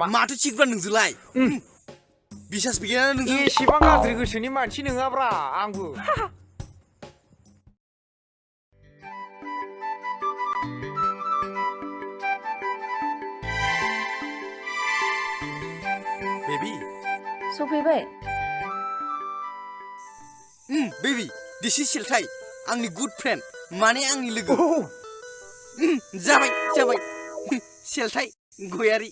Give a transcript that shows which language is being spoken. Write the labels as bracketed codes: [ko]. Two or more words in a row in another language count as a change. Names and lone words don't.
[brx] माथो थिगब्रा नोंजोलाय बिसास गैया नोंजों एसेबां गाज्रि गोसोनि मानसि नङाब्रा आंबो बेबी सफैबाय [en] baby this is [brx] सेलथाय आंनि [en] good friend [brx] माने आंनि लोगो जाबाय जाबाय सेलथाय गयारि